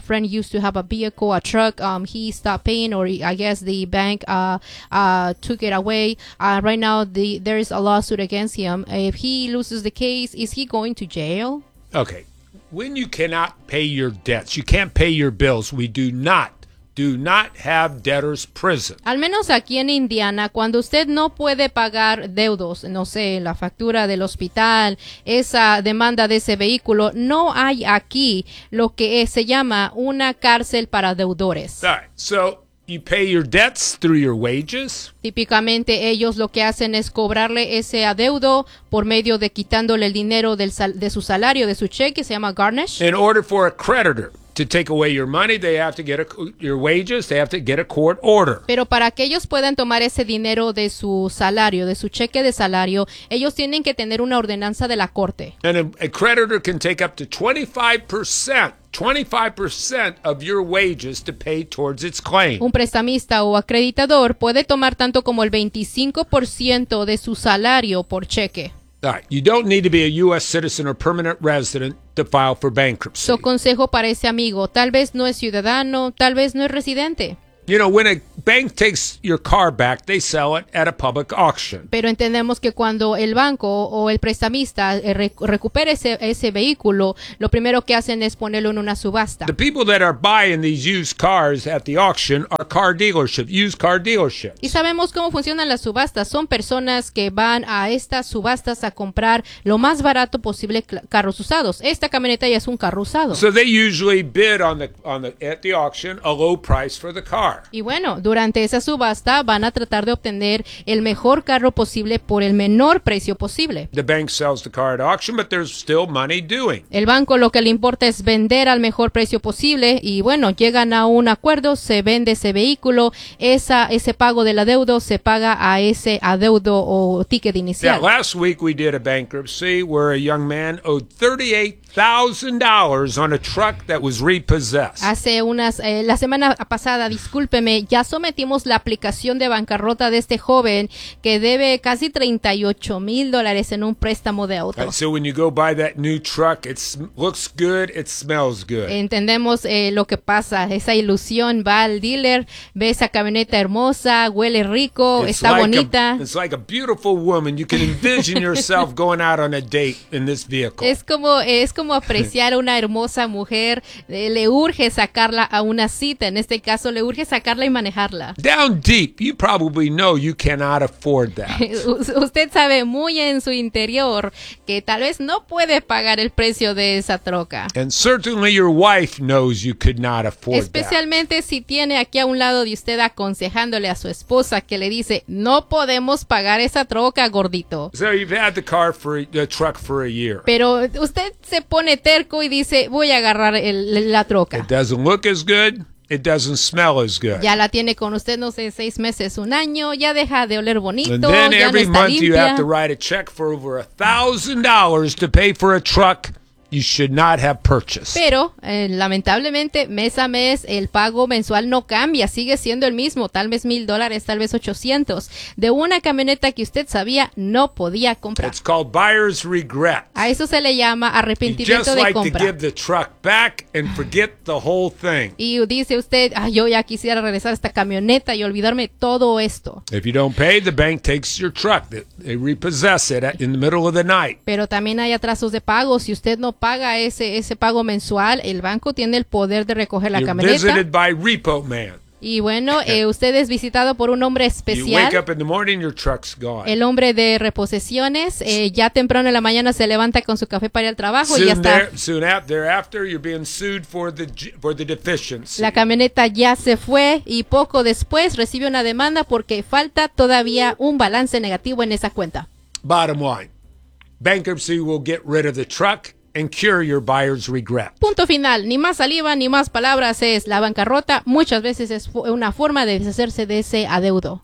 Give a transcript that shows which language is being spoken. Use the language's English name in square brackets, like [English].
[English] A friend used to have a vehicle, a truck. He stopped paying, or I guess the bank took it away. Right now there is a lawsuit against him. If he loses the case, is he going to jail? Okay. When you cannot pay your debts, you can't pay your bills, we do not have debtors prison. [Spanish] Al menos aquí en Indiana, cuando usted no puede pagar deudos, no sé, la factura del hospital, esa demanda de ese vehículo, no hay aquí lo que se llama una cárcel para deudores. [English] All right, so you pay your debts through your wages. [Spanish] Típicamente ellos lo que hacen es cobrarle ese adeudo por medio de quitándole el dinero de su salario, de su cheque, se llama garnish. [English] In order for a creditor to take away your money, they have to get your wages, they have to get a court order. [Spanish] Pero para que ellos puedan tomar ese dinero de su salario, de su cheque de salario, ellos tienen que tener una ordenanza de la corte. [English] And a creditor can take up to 25% of your wages to pay towards its claim. [Spanish] Un prestamista o acreditador puede tomar tanto como el 25% de su salario por cheque. [English] All right. You don't need to be a U.S. citizen or permanent resident to file for bankruptcy. [Spanish] So, consejo para ese amigo. Tal vez no es ciudadano, tal vez no es residente. [English] You know, when a bank takes your car back, they sell it at a public auction. [Spanish] Pero entendemos que cuando el banco o el prestamista recupera ese vehículo, lo primero que hacen es ponerlo en una subasta. [English] The people that are buying these used cars at the auction are car dealerships, used car dealerships. [Spanish] Y sabemos cómo funcionan las subastas. Son personas que van a estas subastas a comprar lo más barato posible carros usados. Esta camioneta ya es un carro usado. [English] So they usually bid at the auction a low price for the car. [Spanish] Y bueno, durante esa subasta van a tratar de obtener el mejor carro posible por el menor precio posible. [English] The bank sells the car at auction, but there's still money doing. [Spanish] El banco lo que le importa es vender al mejor precio posible y bueno, llegan a un acuerdo, se vende ese vehículo, ese pago del adeudo se paga a ese adeudo o ticket inicial. [English] Now, last week we did a bankruptcy where a young man owed $38,000 on a truck that was repossessed. [Spanish] La semana pasada, discúlpeme, ya sometimos la aplicación de bancarrota de este joven que debe casi $38,000 en un préstamo de auto. [English] So when you go buy that new truck, it looks good, it smells good. [Spanish] Entendemos lo que pasa, esa ilusión, va al dealer, ve esa camioneta hermosa, huele rico, está bonita. [English] It's like a beautiful woman. You can envision yourself going out on a date in this vehicle. [Spanish] Es como apreciar a una hermosa mujer, le urge sacarla a una cita, en este caso le urge sacarla y manejarla. [English] Down deep, you probably know you cannot afford that. [Spanish] Usted sabe muy en su interior que tal vez no puede pagar el precio de esa troca. [English] And certainly your wife knows you could not afford [Spanish] especialmente [English] that. [Spanish] Si tiene aquí a un lado de usted aconsejándole a su esposa que le dice, no podemos pagar esa troca, gordito. [English] So you've had the truck for a year. [Spanish] Pero usted se pone terco y dice, voy a agarrar la troca. [English] It doesn't look as good. It doesn't smell as good. [Spanish] Ya la tiene con usted, no sé, 6 meses, un año, ya deja de oler bonito, ya no está limpia. [English] And then every month you have to write a check for over $1,000 to pay for a truck you should not have purchased. [Spanish] Pero, lamentablemente, mes a mes, el pago mensual no cambia, sigue siendo el mismo, tal vez $1,000, tal vez 800, de una camioneta que usted sabía no podía comprar. [English] It's called buyer's regret. [Spanish] A eso se le llama arrepentimiento [English] just like [Spanish] de compra. [English] To give the truck back and forget the whole thing. [Spanish] Y dice usted, ay, yo ya quisiera regresar a esta camioneta y olvidarme todo esto. [English] If you don't pay, the bank takes your truck. They repossess it in the middle of the night. [Spanish] Pero también hay atrasos de pago. Si usted no paga ese pago mensual, el banco tiene el poder de recoger la camioneta. [English] You're visited by repo man. [Spanish] Y bueno, usted es visitado por un hombre especial. [English] You wake up in the morning, your truck's gone. [Spanish] El hombre de reposiciones, ya temprano en la mañana se levanta con su café para ir al trabajo [English] soon [Spanish] y ya está. [English] Soon thereafter, you're being sued for the deficiency. [Spanish] La camioneta ya se fue y poco después recibe una demanda porque falta todavía un balance negativo en esa cuenta. [English] Bottom line, bankruptcy will get rid of the truck and cure your buyer's regret. [Spanish] Punto final, ni más saliva ni más palabras, es la bancarrota muchas veces es una forma de deshacerse de ese adeudo.